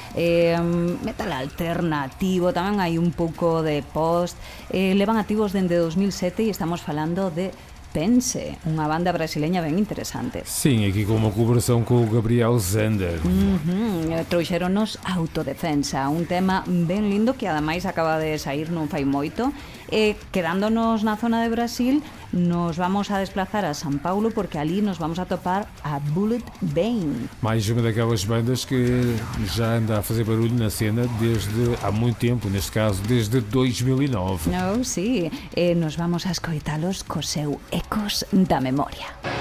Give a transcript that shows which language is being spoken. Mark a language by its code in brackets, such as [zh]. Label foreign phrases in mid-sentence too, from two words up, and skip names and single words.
[gl] metal alternativo, tamén hai un pouco de post, levan activos dende 2007 e estamos falando de Pense, unha banda brasileña ben interesante. [pt] Sim, aquí como colaboração com o Gabriel Zander. [gl] Trouxeronos Autodefensa, un tema ben lindo que ademais acaba de sair non fai moito. Quedándonos na zona de Brasil, nos vamos a desplazar a São Paulo, porque ali nos vamos a topar a Bullet Bane. [pt] Mais uma daquelas bandas que já anda a fazer barulho na cena desde há muito tempo, neste caso desde 2009. [gl] Oh, sí, nos vamos a escoitalos co seu Ecos da Memoria.